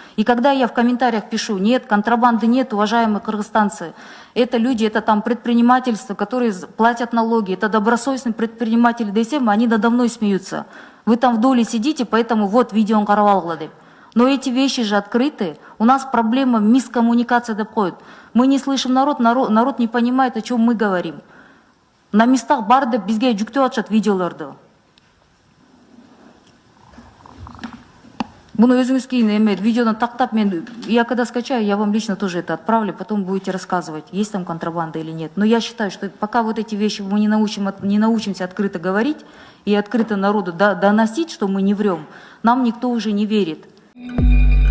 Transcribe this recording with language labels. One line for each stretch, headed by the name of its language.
Russian: И когда я в комментариях пишу, нет, контрабанды нет, уважаемые кыргызстанцы, это люди, это там предпринимательство, которые платят налоги, это добросовестные предприниматели ДСМ, они надо мной смеются. Вы там в доле сидите, поэтому вот видео каравалглади. Но эти вещи же открыты. У нас проблема мискоммуникация доходит. Мы не слышим народ не понимает, о чем мы говорим. На местах
Kyrgyz: барды бизге жүктөп атышат видеолорду. Буну өзүңүз кийин эме видеону тактап,
Russian: я когда скачаю, я вам лично тоже это отправлю, потом будете рассказывать, есть там контрабанда или нет. Но я считаю, что пока вот эти вещи мы не научимся открыто говорить и открыто народу доносить, что мы не врем, нам никто уже не верит.